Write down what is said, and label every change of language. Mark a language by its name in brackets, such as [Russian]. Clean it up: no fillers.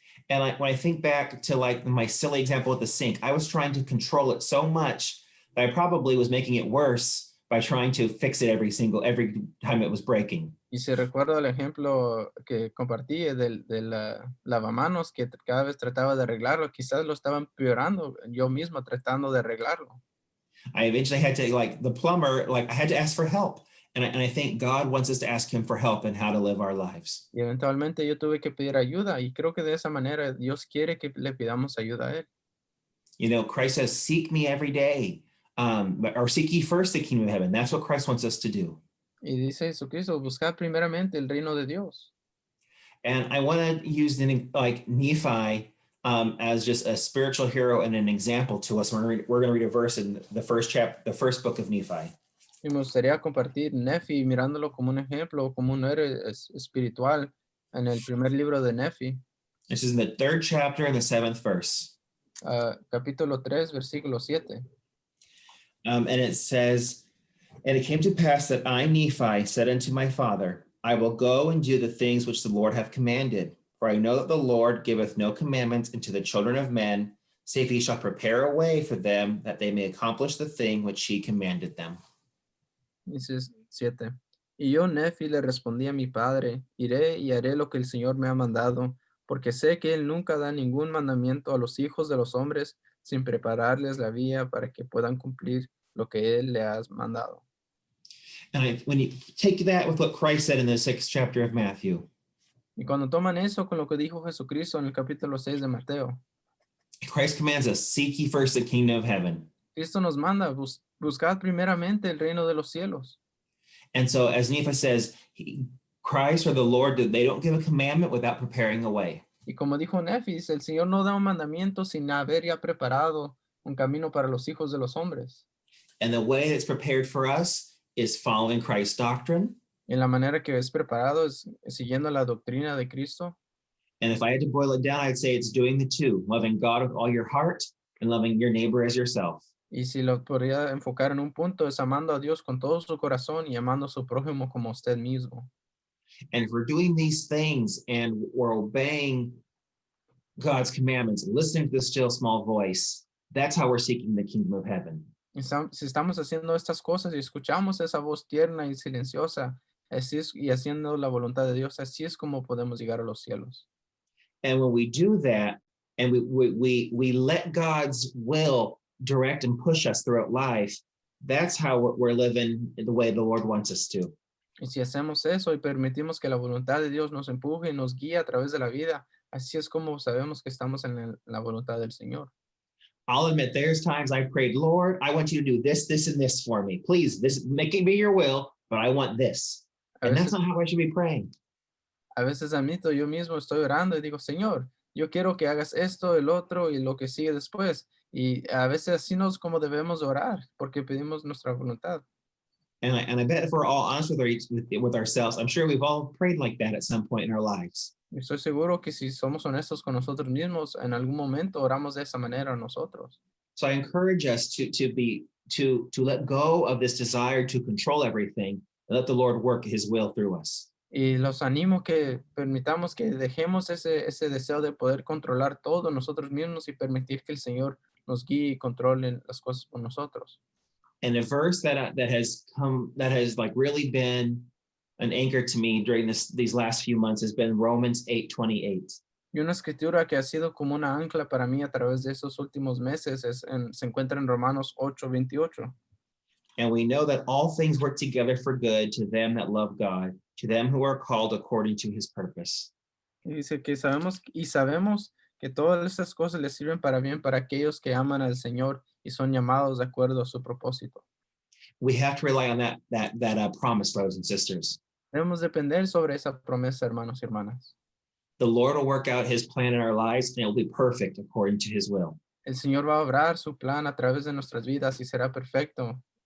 [English] And like when I think back to like my silly example with the sink, I was trying to control it so much that I probably was making it worse by trying to fix it every time it was breaking. [Spanish] Y si recuerdo el ejemplo que compartí del lavamanos que cada vez trataba de arreglarlo, quizás lo estaba empeorando yo mismo tratando de arreglarlo. [English] I eventually had to like the plumber, like I had to ask for help. And I think God wants us to ask him for help in how to live our lives. [Spanish] Y eventualmente yo tuve que pedir ayuda y creo que de esa manera Dios quiere que le pidamos ayuda a Él. [English] You know, Christ says, seek me every day, or seek ye first the kingdom of heaven. That's what Christ wants us to do. [Spanish] Y dice Jesucristo, buscad primeramente el reino de Dios. [English] And I want to use like Nephi as just a spiritual hero and an example to us. We're going to read a verse in the first book of Nephi. [Spanish] Y me gustaría compartir Nefi mirándolo como un ejemplo, como un héroe espiritual en el primer libro de Nefi, [English] This is in the 3rd chapter and the 7th verse. [Spanish] capítulo 3, versículo 7. [English] And it says, and it came to pass that I, Nephi, said unto my father, I will go and do the things which the Lord hath commanded. For I know that the Lord giveth no commandments unto the children of men, save he shall prepare a way for them, that they may accomplish the thing which he commanded them. [Spanish] Dice 7. Y yo, Nefi, le respondí a mi padre, iré y haré lo que el Señor me ha mandado, porque sé que Él nunca da ningún mandamiento a los hijos de los hombres sin prepararles la vía para que puedan cumplir lo que Él le ha mandado. [English] And when you take that with what Christ said in the 6th chapter of Matthew, [Spanish] Y cuando toman eso con lo que dijo Jesucristo en el capítulo 6 de Mateo, [English] Christ commands us, seek ye first the kingdom of heaven. [Spanish] Cristo nos manda, buscad primeramente el reino de los cielos. [English] And so as Nephi says, Christ or the Lord, they don't give a commandment without preparing a way. [Spanish] Y como dijo Nefis, el Señor no da un mandamiento sin haber ya preparado un camino para los hijos de los hombres. [English] And the way that's prepared for us is following Christ's doctrine. [Spanish] Y la manera que es preparado es siguiendo la doctrina de Cristo. [English] And if I had to boil it down, I'd say it's doing the two, loving God with all your heart and loving your neighbor as yourself. [Spanish] Y si lo podría enfocar en un punto, es amando a Dios con todo su corazón y amando a su prójimo como usted mismo. [English] And if we're doing these things and we're obeying God's commandments and listening to the still small voice, that's how we're seeking the kingdom of heaven. [Spanish] Si estamos haciendo estas cosas y escuchamos esa voz tierna y silenciosa, y haciendo la voluntad de Dios, así es como podemos llegar a los cielos. [English] And when we do that, and we let God's will direct and push us throughout life, that's how we're living the way the Lord wants us to. [Spanish] Y si hacemos eso y permitimos que la voluntad de Dios nos empuje y nos guíe a través de la vida, así es como sabemos que estamos en la voluntad del Señor. [English] I'll admit there's times I prayed, Lord, I want you to do this, this, and this for me. Please, this make it be your will, but I want this. And that's not how I should be praying. [Spanish] A veces admito, yo mismo estoy orando y digo, Señor, yo quiero que hagas esto, el otro y lo que sigue después. Y a veces así no es como debemos orar, porque pedimos nuestra voluntad. [English] And I bet if we're all honest with ourselves, I'm sure we've all prayed like that at some point in our lives. [Spanish] Y estoy seguro que si somos honestos con nosotros mismos, en algún momento oramos de esa manera nosotros. [English] So I encourage us to let go of this desire to control everything and let the Lord work his will through us. [Spanish] Y los animo que permitamos que dejemos ese deseo de poder controlar todo nosotros mismos y permitir que el Señor nos guíe y controle las cosas por nosotros. [English] And a verse that has like really been an anchor to me during these last few months has been Romans 8:28. [Spanish] Y una escritura que ha sido como una ancla para mí a través de estos últimos meses se encuentra en Romanos 8:28. [English] And we know that all things work together for good to them that love God, to them who are called according to his purpose. [Spanish] Y dice que sabemos que todas estas cosas les sirven para bien para aquellos que aman al Señor y son llamados de acuerdo a su propósito. [English] We have to rely on that promise, brothers and sisters. [Spanish] Debemos depender sobre esa promesa, hermanos y hermanas. [English] The Lord will work out his plan in our lives and it will be perfect according to his will. [Spanish] El Señor va a obrar su plan a través de nuestras vidas y será perfecto.